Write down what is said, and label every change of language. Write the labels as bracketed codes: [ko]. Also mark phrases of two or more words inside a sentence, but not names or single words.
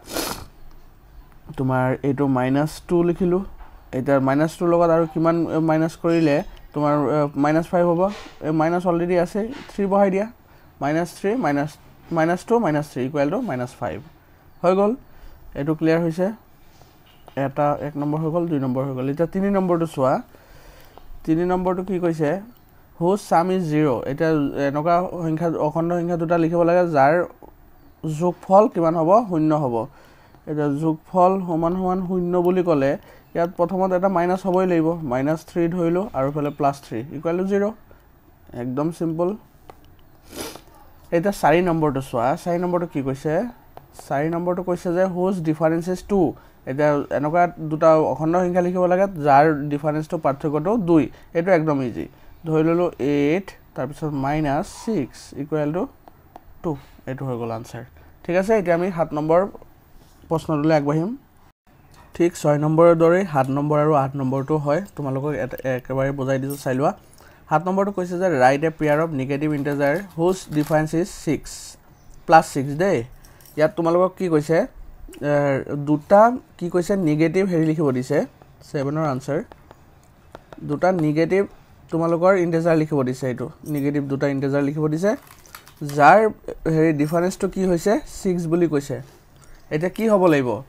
[as] তোমাৰ এটো -2 লিখিলো এটা -2 লগত আৰু কিমান মাইনাস কৰিলে তোমাৰ -5 হ'ব মাইনাস অলৰেডি আছে 3 বহাই দিয়া -3 -2 -3 [en] equal to [as] -5 হৈ গল এটো ক্লিয়াৰ হৈছে এটা 1 নম্বৰ হৈ গল 2 নম্বৰ হৈ গল এটা 3 নম্বৰটো চোৱা 3 নম্বৰটো কি কৈছে [en] whose sum is 0 [as] এটা এনেকুৱা সংখ্যা অখণ্ড সংখ্যা দুটা লিখিব লাগে যাৰ যোগফল কিমান হ'ব 0 হ'ব এটা যোগফল সমান 0 বুলি ক'লে ইয়াত প্ৰথমত এটা মাইনাস হ'বই লাগিব -3 ধৰিলো আৰু ফলে +3 [en] equal to [as] 0 একদম সিম্পল এটা 4 নম্বৰটো চোৱা 4 নম্বৰটো কি কৈছে 4 নম্বৰটো কৈছে যে [en] whose difference is 2 [as] এটা এনেকুৱা দুটা অখণ্ড সংখ্যা লিখিব লাগে যাৰ ডিফাৰেন্সটো পাৰ্থক্যটো 2 এটো একদম ইজি ধৰি ললো 8 তাৰ পিছত -6 [en] equal to [as] 2 এটো হৈ গল আনসাৰ ঠিক আছে এতিয়া আমি 7 নম্বৰ প্ৰশ্নটোলৈ আগবাঢ়িম ঠিক 6 নম্বৰৰ দৰে 7 নম্বৰ আৰু 8 নম্বৰটো হয় তোমালোকক একেবাৰে বুজাই দিছো চাই লোৱা 7 নম্বৰটো কৈছে যে [en] write a pair of negative integer whose difference is 6 [as] +6 দেই ইয়াত তোমালোকক কি কৈছে দুটা কি কৈছে নেগেটিভ হেৰি লিখিব দিছে 7ৰ আনসাৰ দুটা নেগেটিভ তোমালোকৰ ইন্টিজাৰ লিখিব দিছে এটো নেগেটিভ দুটা ইন্টিজাৰ লিখিব দিছে যাৰ হেৰি ডিফাৰেন্সটো কি হৈছে 6 বুলি কৈছে এটা কি হ'ব লাগিব